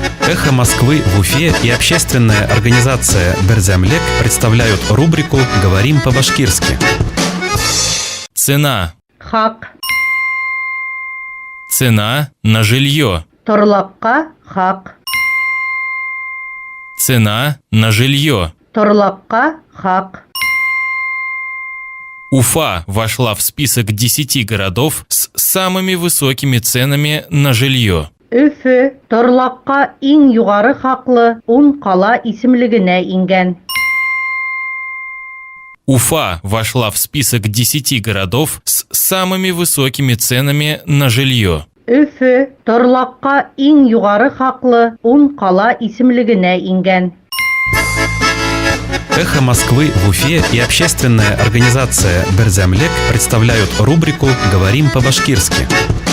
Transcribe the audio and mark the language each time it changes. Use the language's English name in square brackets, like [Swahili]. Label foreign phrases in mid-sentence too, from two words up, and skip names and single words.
[Russian] Эхо Москвы в Уфе и общественная организация Берзямлек представляют рубрику «Говорим по-башкирски». Цена. [Bashkir] Хак. [Russian] Цена на жилье. [Bashkir] Торлапка хак. [Russian] Цена на жилье. [Bashkir] Торлапка хак. [Russian] Уфа вошла в список 10 городов с самыми высокими ценами на жилье. [Bashkir] Өфе торлапка иң югары хаклы 10 кала исемлегенә ингән. [Russian] Уфа вошла в список 10 городов с самыми высокими ценами на жилье. [Bashkir] Өфе торлапка иң югары хаклы 10 кала исемлегенә ингән. [Russian] Эхо Москвы в Уфе и общественная организация Берзямлек представляют рубрику «Говорим по-башкирски».